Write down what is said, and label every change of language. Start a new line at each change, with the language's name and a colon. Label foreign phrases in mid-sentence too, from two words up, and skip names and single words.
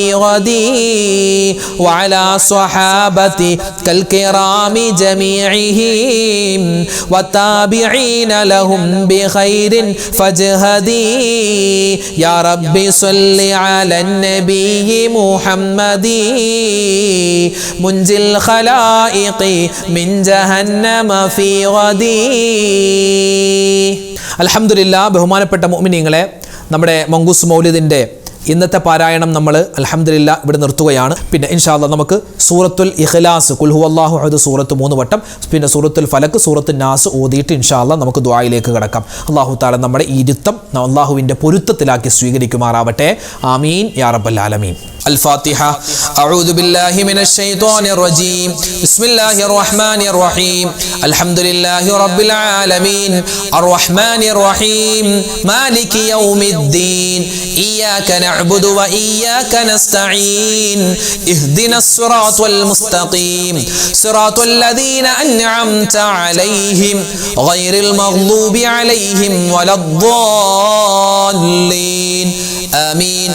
Arabic: غدي وعلى صحابتك الكرام جميعهم والتابعين لهم بخير فاجهدي يا ربي صل على النبي محمد منجي الخلائق من جهنم في غدي അൽഹംദുലില്ലാ.
Malayalam: ബഹുമാനപ്പെട്ട മുഅ്മിനീങ്ങളെ, നമ്മുടെ മങ്കൂസ് മൗലിദിൻ്റെ ഇന്നത്തെ പാരായണം നമ്മൾ അൽഹംദുലില്ലാ ഇവിടെ നിർത്തുകയാണ്. പിന്നെ
Arabic: إن شاء الله
Malayalam: നമുക്ക് സൂറത്തുൽ ഇഖ്ലാസ്,
Arabic: قل هو الله أحد
Malayalam: സൂറത്ത് 3 വട്ടം, പിന്നെ സൂറത്തുൽ ഫലക്ക്, സൂറത്തുൽ നാസ് ഓതിയിട്ട്
Arabic: إن شاء الله
Malayalam: നമുക്ക് ദുആയിലേക്ക് കടക്കാം. അല്ലാഹു തആല നമ്മുടെ ഈ ഇരുത്തം അല്ലാഹുവിൻ്റെ പൊരുത്തത്തിലാക്കി സ്വീകരിക്കുമാറാവട്ടെ.
Arabic: آمين يا رب العالمين. الفاتحة. أعوذ بالله من الشيطان الرجيم. بسم الله الرحمن الرحيم. الحمد لله رب العالمين الرحمن الرحيم مالك يوم الدين إياك نعبد وإياك نستعين اهدنا الصراط المستقيم صراط الذين أنعمت عليهم غير المغضوب عليهم ولا الضالين آمين.